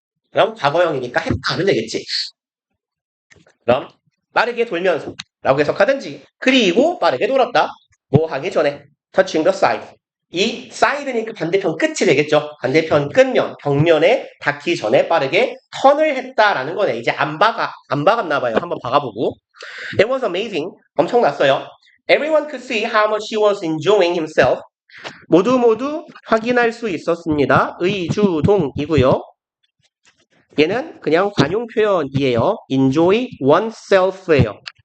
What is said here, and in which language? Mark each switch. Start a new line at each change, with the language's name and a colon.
Korean: 그럼 과거형이니까 하면 되겠지. 그럼 빠르게 돌면서 라고 해석하든지 그리고 빠르게 돌았다. 뭐 하기 전에
English: touching the side.
Korean: 이 side니까 반대편 끝이 되겠죠. 반대편 끝면, 벽면에 닿기 전에 빠르게 턴을 했다라는 거네. 이제 안 박았나 봐요. 한번 박아보고.
English: It was amazing.
Korean: 엄청났어요.
English: Everyone could see how much he was enjoying himself.
Korean: 모두 확인할 수 있었습니다. 의주동이고요. 얘는 그냥 관용 표현이에요. enjoy oneself예요.